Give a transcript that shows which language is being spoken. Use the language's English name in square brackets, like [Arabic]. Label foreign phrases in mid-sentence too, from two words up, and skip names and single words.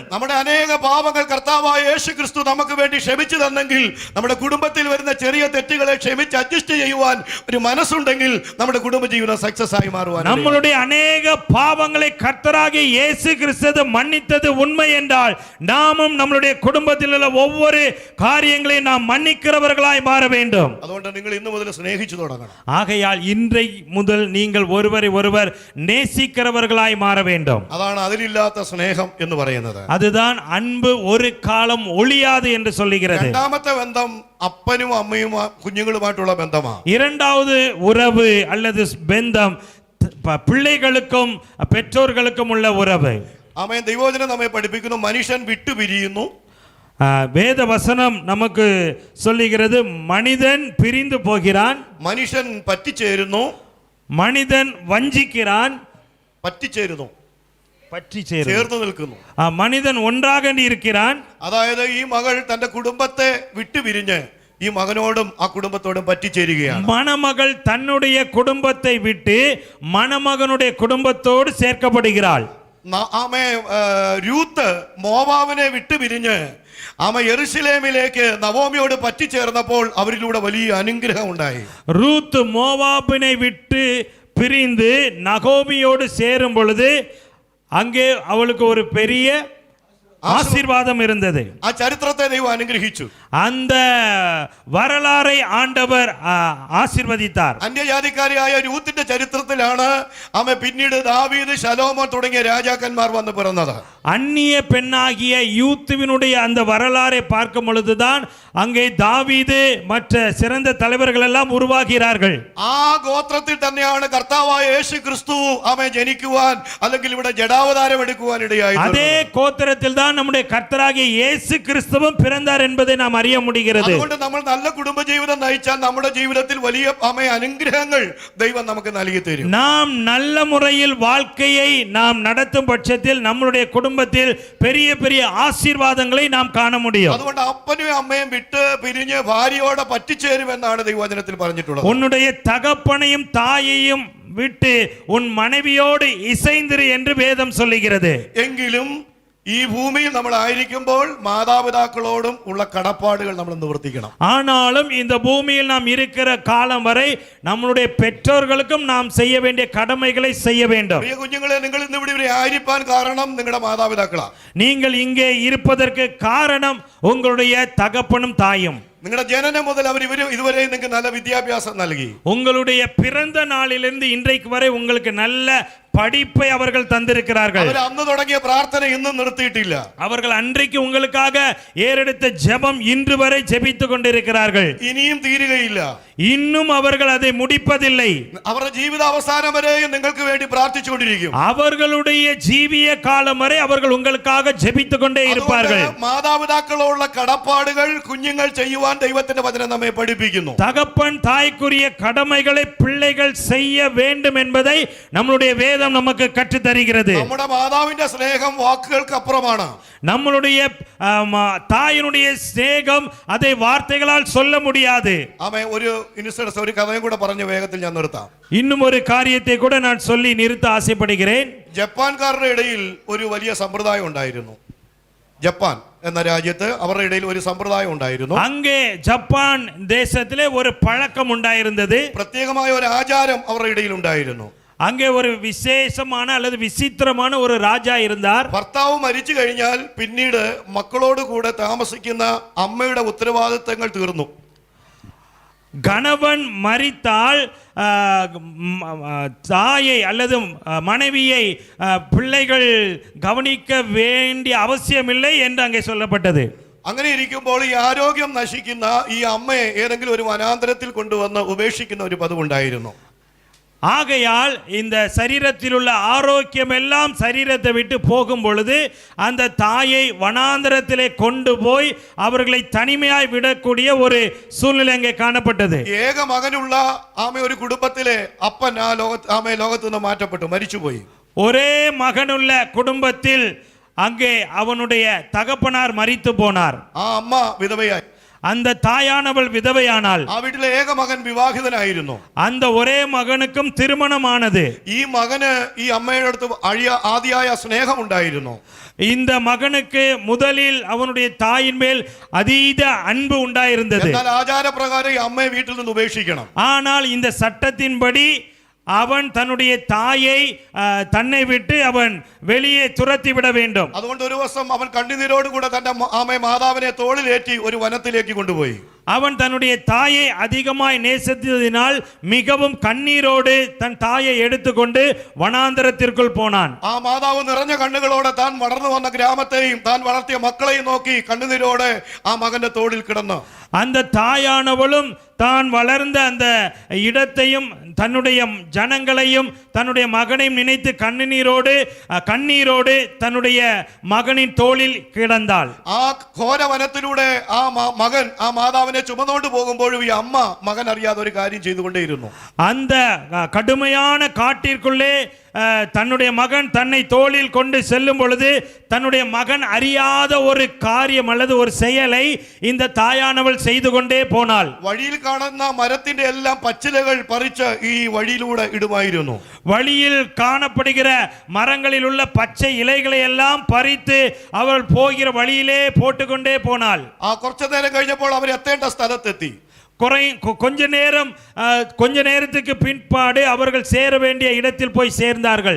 [Malayalam] നമ്മുടെ അനേക പാപങ്ങൾ കർത്താവായ യേശു ക്രിസ്തു നമുക്ക് വേണ്ടി ക്ഷമിച്ചു തന്നെങ്കിൽ നമ്മുടെ കുടുംബത്തിൽ വരുന്ന ചെറിയ തെറ്റുകളെ ക്ഷമിച്ച് അഡ്ജസ്റ്റ് ചെയ്യുവാൻ ഒരു മനസ്സുണ്ടെങ്കിൽ നമ്മുടെ കുടുംബജീവിതം സക്സസ് ആയി മാറുവാൻ. [Tamil] நம்மளுடைய அநேக பாவங்களை கர்த்தராகிய இயேசு கிறிஸ்து மன்னித்தது உண்மை என்றால் நாமும் நம்மளுடைய குடும்பத்தில் உள்ள ஒவ்வொரு காரியங்களையும் நாம் மன்னிக்கிறவர்களாய் மாற வேண்டும். [Malayalam] അതുകൊണ്ട് നിങ്ങൾ ഇന്നു മുതൽ സ്നേഹിച്ചു തുടങ്ങണം. [Tamil] ஆகையால் இன்றை முதல் நீங்கள் ஒருவரை ஒருவர் நேசிக்கிறவர்களாய் மாற வேண்டும். [Malayalam] അതാണ് അതിലില്ലാത്ത സ്നേഹം എന്ന് പറയുന്നത്. [Tamil] அதுதான் அன்பு ஒரு காலம் ஒளியாது என்று சொல்லுகிறது. [Malayalam] രണ്ടാമത്തെ ബന്ധം അപ്പനും അമ്മയും കുഞ്ഞുങ്ങളുമായിട്ടുള്ള ബന്ധമാണ്. [Tamil] இரண்டாவது உறவு அல்லது பந்தம் பிள்ளைகளுக்கும் பெற்றோர்களுக்கும் உள்ள உறவு. [Malayalam] ആമേൻ. ദൈവവചനം നമ്മെ പഠിപ്പിക്കുന്നു, മനുഷ്യൻ വിട്ടുപിരിയുന്നു. [Tamil] வேத வசனம் நமக்கு சொல்லுகிறது, மனிதன் பிரிந்து போகிறான், [Malayalam] മനുഷ്യൻ പറ്റിച്ചേരുന്നു, [Tamil] மனிதன் வஞ்சிக்கிறான், [Malayalam] പറ്റിച്ചേരുന്നു, ചേർന്ന് നിൽക്കുന്നു. [Tamil] மனிதன் ஒன்றாக இருக்கிறான். [Malayalam] അതായത് ഈ മകൾ തന്റെ കുടുംബത്തെ വിട്ടുപിരിഞ്ഞ് ഈ മകനോടും ആ കുടുംബത്തോടും പറ്റിച്ചേരുകയാണ്. [Tamil] மணமகள் தன்னுடைய குடும்பத்தை விட்டு மணமகனுடைய குடும்பத்தோடு சேர்க்கப்படுகிறாள். [Malayalam] ആമേ, രൂത്ത് മോവാബിനെ വിട്ടുപിരിഞ്ഞ് യെരുശലേമിലേക്ക് നവോമിയോട് പറ്റിച്ചേർന്നപ്പോൾ അവരിലൂടെ വലിയ അനുഗ്രഹം ഉണ്ടായി. [Tamil] ரூத் மோவாபினை விட்டு பிரிந்து நகோமியோடு சேரும் பொழுது அங்கே அவளுக்கு ஒரு பெரிய ஆசீர்வாதம் இருந்தது. [Malayalam] ആ ചരിത്രത്തെ ദൈവം അനുഗ്രഹിച്ചു. [Tamil] அந்த வரலாறை ஆண்டவர் ஆசீர்வதித்தார். [Malayalam] അന്യജാതിക്കാരിയായ രൂത്തിന്റെ ചരിത്രത്തിലാണ് ആമേ പിന്നീട് ദാവീദ് ശലോമോൻ തുടങ്ങിയ രാജാക്കന്മാർ വന്ന് പിറന്നത്. [Tamil] அந்நிய பெண்ணாகிய யூத்துவினுடைய அந்த வரலாறை பார்க்கும் பொழுதுதான் அங்கே தாவீது மற்ற சிறந்த தலைவர்கள் எல்லாம் உருவாகிறார்கள். [Malayalam] ആ ഗോത്രത്തിൽ തന്നെയാണ് കർത്താവായ യേശു ക്രിസ്തു ആമേ ജനിക്കുവാൻ അല്ലെങ്കിൽ ഇവിടെ ജഡാവതാരം എടുക്കുവാൻ ഇടയായി. [Tamil] அதே கோத்திரத்தில் தான் நம்முடைய கர்த்தராகிய இயேசு கிறிஸ்துவும் பிறந்தார் என்பதை நாம் அறிய முடிகிறது. [Malayalam] അതുകൊണ്ട് നമ്മൾ നല്ല കുടുംബജീവിതം നയിച്ചാൽ നമ്മുടെ ജീവിതത്തിൽ വലിയ ആമേ അനുഗ്രഹങ്ങൾ ദൈവം നമുക്ക് നൽകി തരും. [Tamil] நாம் நல்ல முறையில் வாழ்க்கையை நாம் நடத்தும் பட்சத்தில் நம்முடைய குடும்பத்தில் பெரிய பெரிய ஆசீர்வாதங்களை நாம் காண முடியும். [Malayalam] അതുകൊണ്ട് അപ്പനും അമ്മയും വിട്ട് പിരിഞ്ഞ് ഭാര്യയോടെ പറ്റിച്ചേരുമെന്നാണ് ദൈവവചനത്തിൽ പറഞ്ഞിട്ടുള്ളത്. [Tamil] உன்னுடைய தகப்பனையும் தாயையும் விட்டு உன் மனைவியோடு இசைந்திரு என்று வேதம் சொல்லுகிறது. [Malayalam] എങ്കിലും ഈ ഭൂമിയിൽ നമ്മൾ ആയിരിക്കുമ്പോൾ മാതാപിതാക്കളോടും ഉള്ള കടപ്പാടുകൾ നമ്മൾ നിവർത്തിക്കണം. [Tamil] ஆனாலும் இந்த பூமியில் நாம் இருக்கிற காலம் வரை நம்முடைய பெற்றோர்களுக்கும் நாம் செய்ய வேண்டிய கடமைகளை செய்ய வேண்டும். [Malayalam] പ്രിയ കുഞ്ഞുങ്ങളെ, നിങ്ങൾ ഇന്ന് ഇവിടെ ആയിരിക്കാൻ കാരണം നിങ്ങളുടെ മാതാപിതാക്കളാ. [Tamil] நீங்கள் இங்கே இருப்பதற்கு காரணம் உங்களுடைய தகப்பனும் தாயும். [Malayalam] നിങ്ങളുടെ ജനനം മുതൽ അവർ ഇതുവരെ നിങ്ങൾക്ക് നല്ല വിദ്യാഭ്യാസം നൽകി. [Tamil] உங்களுடைய பிறந்த நாளிலிருந்து இன்றைக்கு வரை உங்களுக்கு நல்ல படிப்பை அவர்கள் தந்திருக்கிறார்கள். [Malayalam] അവർ അന്ന് തുടങ്ങിയ പ്രാർത്ഥന ഇന്നും നിർത്തിയിട്ടില്ല. [Tamil] அவர்கள் அன்றைக்கு உங்களுக்காக ஏறெடுத்த ஜெபம் இன்று வரை ஜெபித்துக் கொண்டிருக்கிறார்கள். [Malayalam] ഇനിയും തീരുകയില്ല. [Tamil] இன்னும் அவர்கள் அதை முடிப்பதில்லை. [Malayalam] അവരുടെ ജീവിതാവസാനം വരെയും നിങ്ങൾക്ക് വേണ്ടി പ്രാർത്ഥിച്ചുകൊണ്ടിരിക്കും. [Tamil] அவர்களுடைய ஜீவிய காலம் வரை அவர்கள் உங்களுக்காக ஜெபித்துக் கொண்டே இருப்பார்கள். [Malayalam] മാതാപിതാക്കളോടുള്ള കടപ്പാടുകൾ കുഞ്ഞുങ്ങൾ ചെയ്യുവാൻ ദൈവത്തിന്റെ വചനം നമ്മെ പഠിപ്പിക്കുന്നു. [Tamil] தகப்பன் தாய்க்குரிய கடமைகளை பிள்ளைகள் செய்ய வேண்டும் என்பதை நம்முடைய வேதம் நமக்கு கற்றுத் தருகிறது. [Malayalam] നമ്മുടെ മാതാവിന്റെ സ്നേഹം വാക്കുകൾക്ക് അപ്പുറമാണ്. [Tamil] நம்மளுடைய தாயினுடைய சிநேகம் அதை வார்த்தைகளால் சொல்ல முடியாது. [Malayalam] ആമേ, ഒരു ഇൻസിഡൻസ്, ഒരു കഥയും കൂടെ പറഞ്ഞ വേഗത്തിൽ ഞാൻ നിർത്താം. [Tamil] இன்னும் ஒரு காரியத்தை கூட நான் சொல்லி நிறுத்த ஆசைப்படுகிறேன். [Malayalam] ജപ്പാൻകാരുടെ ഇടയിൽ ഒരു വലിയ സമ്പ്രദായം ഉണ്ടായിരുന്നു. ജപ്പാൻ എന്ന രാജ്യത്ത് അവരുടെ ഇടയിൽ ഒരു സമ്പ്രദായം ഉണ്ടായിരുന്നു. [Tamil] அங்கே ஜப்பான் தேசத்திலே ஒரு பழக்கம் உண்டாயிருந்தது. [Malayalam] പ്രത്യേകമായ ഒരു ആചാരം അവരുടെ ഇടയിൽ ഉണ്ടായിരുന്നു. [Tamil] அங்கே ஒரு விசேஷமான அல்லது விசித்திரமான ஒரு ராஜா இருந்தார். [Malayalam] ഭർത്താവ് മരിച്ചു കഴിഞ്ഞാൽ പിന്നീട് മക്കളോട് കൂടെ താമസിക്കുന്ന അമ്മയുടെ ഉത്തരവാദിത്തങ്ങൾ തീർന്നു. [Tamil] கணவன் மரித்தால் தாயை அல்லது மனைவியை பிள்ளைகள் கவனிக்க வேண்டிய அவசியமில்லை என்று அங்கே சொல்லப்பட்டது. [Malayalam] അങ്ങനെ ഇരിക്കുമ്പോൾ ഈ ആരോഗ്യം നശിക്കുന്ന ഈ അമ്മയെ ഏതെങ്കിലും ഒരു വനാന്തരത്തിൽ കൊണ്ടുവന്ന് ഉപേക്ഷിക്കുന്ന ഒരു പതിവുണ്ടായിരുന്നു. [Tamil] ஆகையால் இந்த சரீரத்தில் உள்ள ஆரோக்கியம் எல்லாம் சரீரத்தை விட்டு போகும் பொழுது அந்த தாயை வனாந்தரத்திலே கொண்டு போய் அவர்களை தனிமையாய் விடக்கூடிய ஒரு சூழ்நிலை அங்கே காணப்பட்டது. [Malayalam] ഏക മകനുള്ള ആമേ ഒരു കുടുംബത്തിലെ അപ്പൻ ലോകത്ത് നിന്ന് മാറ്റപ്പെട്ടു, മരിച്ചുപോയി. [Tamil] ஒரே மகனுள்ள குடும்பத்தில் அங்கே அவனுடைய தகப்பனார் மரித்து போனார். [Malayalam] ആ അമ്മ വിധവയായി. [Tamil] அந்த தாயானவள் விதவையானாள். [Malayalam] ആ വീട്ടിലെ ഏക മകൻ വിവാഹിതനായിരുന്നു. [Tamil] அந்த ஒரே மகனுக்கும் திருமணமானது. [Malayalam] ഈ മകന് ഈ അമ്മയുടെ അടുത്ത് ആദിയായ സ്നേഹമുണ്ടായിരുന്നു. [Tamil] இந்த மகனுக்கு முதலில் அவனுடைய தாயின் மேல் அதீத அன்பு உண்டாயிருந்தது. [Malayalam] എന്നാൽ ആചാരപ്രകാരം ഈ അമ്മയെ വീട്ടിൽ നിന്ന് ഉപേക്ഷിക്കണം. [Tamil] ஆனால் இந்த சட்டத்தின்படி அவன் தன்னுடைய தாயை தன்னை விட்டு அவன் வெளியே துரத்தி விட வேண்டும். [Malayalam] അതുകൊണ്ട് ഒരു ദിവസം അവൻ കണ്ണുനീരോട് കൂടെ തന്റെ മാതാവിനെ തോളിലേറ്റി ഒരു വനത്തിലേക്ക് കൊണ്ടുപോയി. [Tamil] அவன் தன்னுடைய தாயை அதிகமாய் நேசித்ததினால் மிகவும் கண்ணீரோடு தன் தாயை எடுத்துக்கொண்டு வனாந்தரத்திற்குள் போனான். [Malayalam] ആ മാതാവ് നിറഞ്ഞ കണ്ണുകളോടെ താൻ വളർന്നു വന്ന ഗ്രാമത്തെയും താൻ വളർത്തിയ മക്കളെയും നോക്കി കണ്ണുനീരോടെ ആ മകന്റെ തോളിൽ കിടന്നു. [Tamil] அந்த தாயானவளும் தான் வளர்ந்த அந்த இடத்தையும் தன்னுடைய ஜனங்களையும் தன்னுடைய மகனையும் நினைத்து கண்ணீரோடு தன்னுடைய மகனின் தோளில் கிடந்தாள். [Malayalam] ആ ഘോര വനത്തിലൂടെ ആ മകൻ ആ മാതാവിനെ ചുമന്നുകൊണ്ട് പോകുമ്പോഴും ഈ അമ്മ മകൻ അറിയാതെ ഒരു കാര്യം ചെയ്തുകൊണ്ടേയിരുന്നു. [Tamil] அந்த கடுமையான காட்டிற்குள்ளே தன்னுடைய மகன் தன்னை தோளில் கொண்டு செல்லும் பொழுது தன்னுடைய மகன் அறியாத ஒரு காரியம் அல்லது ஒரு செயலை இந்த தாயானவள் செய்து கொண்டே போனாள். [Malayalam] വഴിയിൽ കാണുന്ന മരത്തിന്റെ എല്ലാം പച്ചിലകൾ പറിച്ച് ഈ വഴിയിലൂടെ ഇടുമായിരുന്നു. [Tamil] வழியில் காணப்படுகிற மரங்களில் உள்ள பச்சை இலைகளை எல்லாம் பறித்து அவள் போகிற வழியிலே போட்டுக்கொண்டே போனாள். [Malayalam] ആ കുറച്ചു നേരം കഴിഞ്ഞപ്പോൾ അവർ എത്തേണ്ട സ്ഥലത്തെത്തി. [Tamil] கொஞ்ச நேரத்துக்கு பின்பாடு அவர்கள் சேர வேண்டிய இடத்தில் போய் சேர்ந்தார்கள்.